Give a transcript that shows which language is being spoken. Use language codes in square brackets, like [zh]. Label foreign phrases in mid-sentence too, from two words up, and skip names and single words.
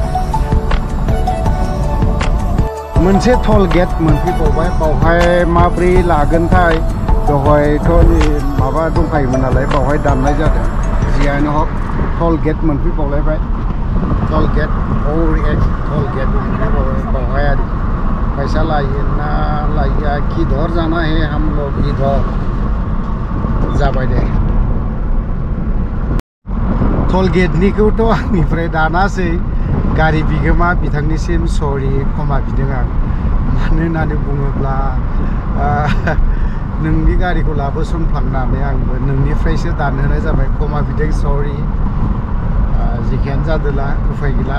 [brx] मोनसे [en] toll gate [brx] मोनफैबावबाय बावहाय माब्रै लागोनथाय दहायथ' माबा दंखायोमोन नालाय बावहाय दाननाय जादों जियानो हक [en] टल गेट [brx] मोनफैबावलायबाय [en] toll gate toll gate [brx] बावहाय आरो पैसा लायो ना लाया [hi] किधर जाना है हम लोग इधर [brx] जाबाय दे टल गेटनिखौथ' आंनिफ्राय दानासै गारि बिगोमा बिथांनिसिम सरि क्षमा बिदों आं मानो होननानै बुङोब्ला नोंनि गारिखौ लाबोसनफ्लांनानै आंबो नोंनिफ्रायसो दानहोनाय जाबाय क्षमा बिदों सरि जेखियानो जादोंला उफाय गैला